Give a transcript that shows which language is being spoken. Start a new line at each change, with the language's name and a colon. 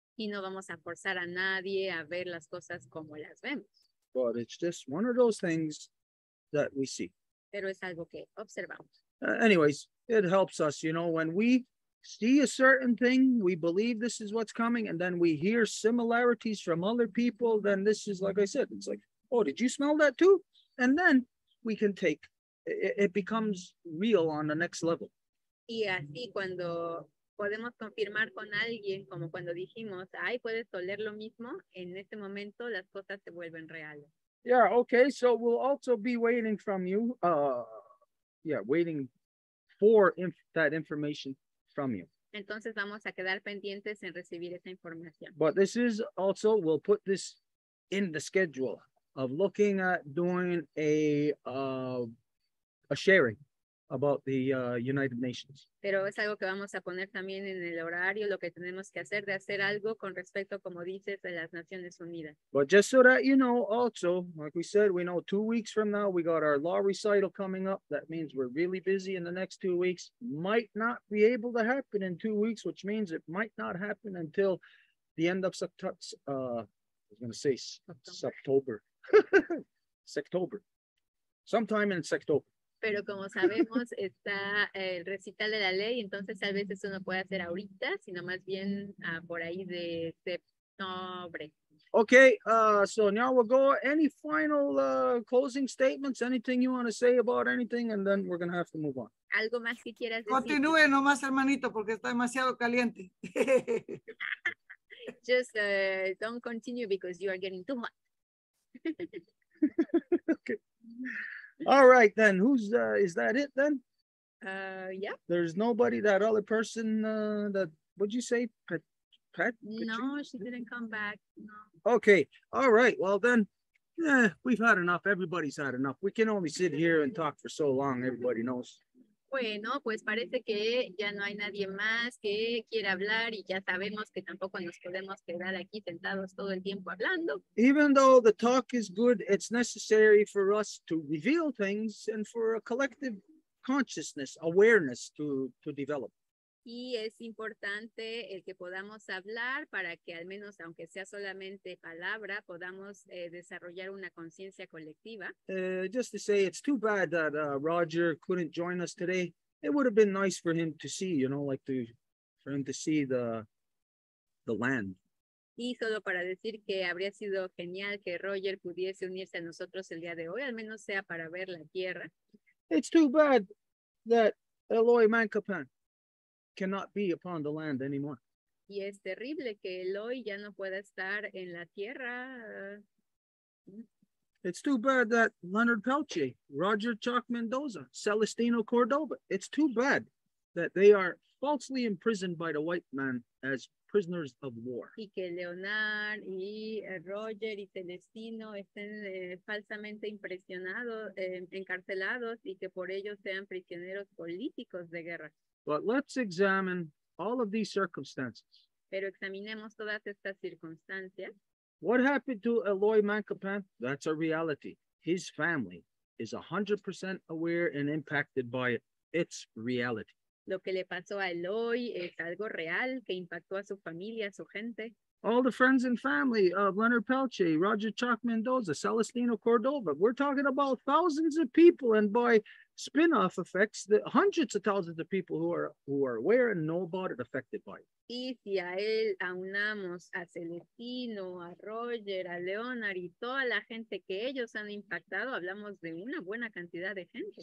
Spanish: Y no vamos a forzar a nadie a ver las cosas como las vemos.
English: But it's just one of those things that we see.
Spanish: Pero es algo que observamos.
English: Anyways, it helps us, you know, when we see a certain thing, we believe this is what's coming, and then we hear similarities from other people, then this is, like I said, it's like, oh, did you smell that too? And then we can take, it becomes real on the next level.
Spanish: Y así cuando podemos confirmar con alguien, como cuando dijimos, ay, puedes oler lo mismo, en este momento las cosas se vuelven reales.
English: Yeah, okay, so we'll also be waiting from you, waiting for that information from you.
Spanish: Entonces vamos a quedar pendientes en recibir esa información.
English: But this is also, we'll put this in the schedule of looking at doing a sharing about the United Nations.
Spanish: Pero es algo que vamos a poner también en el horario, lo que tenemos que hacer, de hacer algo con respecto, como dices, de las Naciones Unidas.
English: But just so that you know, also, like we said, we know 2 weeks from now, we got our law recital coming up. That means we're really busy in the next 2 weeks. Might not be able to happen in 2 weeks, which means it might not happen until the end of September. I was going to say September. September. Sometime in September.
Spanish: Pero como sabemos, está el recital de la ley, entonces a veces uno puede hacer ahorita, sino más bien por ahí de septiembre.
English: Okay, so now we'll go. Any final closing statements? Anything you want to say about anything? And then we're going to have to move on.
Spanish: ¿Algo más que quieras decir? Continúe nomás, hermanito, porque está demasiado caliente.
English: Just don't continue because you are getting too hot. Okay. All right, then. Who's is that it then? Yeah. There's nobody, that other person that, what'd you say? Pat? No, she didn't come back. No. Okay. All right. Well, then, we've had enough. Everybody's had enough. We can only sit here and talk for so long. Everybody knows.
Spanish: Bueno, pues parece que ya no hay nadie más que quiera hablar y ya sabemos que tampoco nos podemos quedar aquí sentados todo el tiempo hablando.
English: Even though the talk is good, it's necessary for us to reveal things and for a collective consciousness, awareness to develop.
Spanish: Y es importante el que podamos hablar para que al menos, aunque sea solamente palabra, podamos desarrollar una conciencia colectiva.
English: Just to say, it's too bad that Roger couldn't join us today. It would have been nice for him to see, you know, for him to see the land.
Spanish: Y solo para decir que habría sido genial que Roger pudiese unirse a nosotros el día de hoy, al menos sea para ver la tierra.
English: It's too bad that Eloy Mancapan cannot be upon the land anymore.
Spanish: Y es terrible que Eloy ya no pueda estar en la tierra.
English: It's too bad that Leonard Pelche, Roger Chalk Mendoza, Celestino Cordova, it's too bad that they are falsely imprisoned by the white man as prisoners of war.
Spanish: Y que Leonard y Roger y Celestino estén falsamente encarcelados y que por ello sean prisioneros políticos de guerra.
English: But let's examine all of these circumstances.
Spanish: Pero examinemos todas estas circunstancias.
English: What happened to Eloy Mancapan? That's a reality. His family is 100% aware and impacted by its reality.
Spanish: Lo que le pasó a Eloy es algo real que impactó a su familia, a su gente.
English: All the friends and family of Leonard Peltier, Roger Chalk Mendoza, Celestino Cordova. We're talking about thousands of people, and by spin-off effects, the hundreds of thousands of people who are aware and know about it, affected by it.
Spanish: Y si a él aunamos a Celestino, a Roger, a Leonard y toda la gente que ellos han impactado, hablamos de una buena cantidad de gente.